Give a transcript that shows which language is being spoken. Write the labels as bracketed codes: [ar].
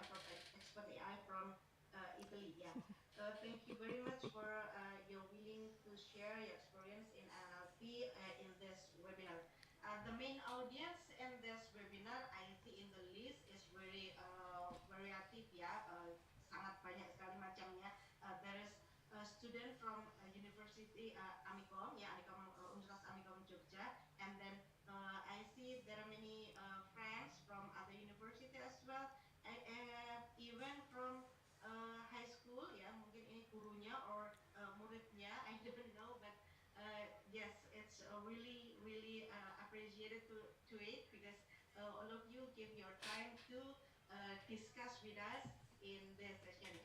[en] Yeah, from Expert AI from Italy. Yeah. Thank you very much for your willing to share your experience in NLP in this webinar. The main audience in this webinar, I see in the list is very variative. [id] Yeah, sangat banyak sekali macamnya. [en] There is a student from University Amikom, yeah, Amikom Universitas Amikom Jogja, and then I see there are many friends from other university as well, even from high school. [id] Ya, mungkin ini gurunya [en] or muridnya, I don't know, but yes, it's really appreciated to it because all of you give your time to discuss with us in this session.